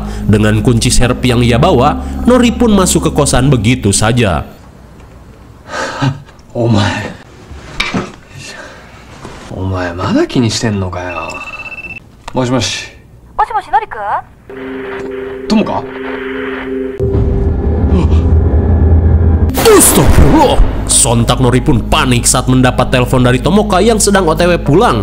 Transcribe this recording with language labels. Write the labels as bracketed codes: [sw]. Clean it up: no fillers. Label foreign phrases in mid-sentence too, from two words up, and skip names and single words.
[id] Dengan kunci serp yang ia bawa, Nori pun masuk ke kosan begitu saja. [ja] お前、まだ気にしてんのかよ? もしもし. Yoshinori君？ Tomoka? [id] Astagfirullah! Sontak Nori pun panik saat mendapat telepon dari Tomoka yang sedang OTW pulang.